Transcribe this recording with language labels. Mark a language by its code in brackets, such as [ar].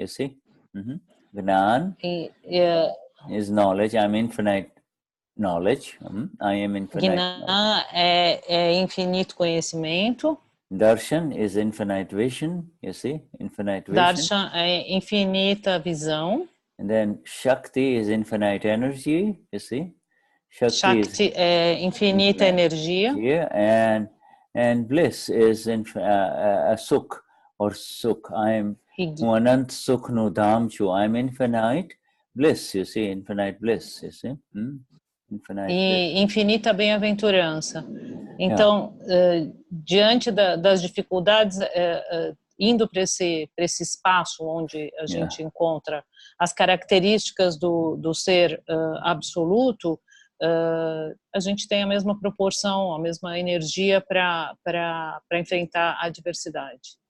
[en] You see, Gnan is knowledge. I'm infinite knowledge. I am infinite. [pt] Gnan é infinito conhecimento. [en] Darshan is infinite vision. You see, infinite vision. [pt] Darshan é infinita visão. [en] And then Shakti is infinite energy, you see. [pt] Shakti é infinita energia. [en] And bliss is a sukh or sukh. I am [gu] anant sukh no dham chu. [en] I am infinite bliss, you see, infinite bliss, you see. Infinite bliss. [pt] Infinita bem-aventurança. Então, diante das dificuldades, indo para esse espaço onde a gente encontra as características do ser absoluto, a gente tem a mesma proporção, a mesma energia para enfrentar a adversidade.